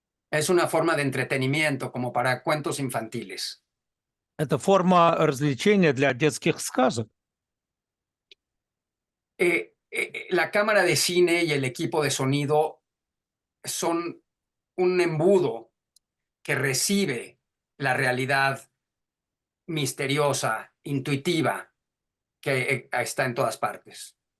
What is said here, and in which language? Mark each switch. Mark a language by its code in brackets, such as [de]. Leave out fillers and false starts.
[es] Es una forma de entretenimiento como para cuentos infantiles. [ru] Это форма развлечения для детских сказок. [es] La cámara de cine y el equipo de sonido son un embudo que recibe la realidad misteriosa, intuitiva, que está en todas partes.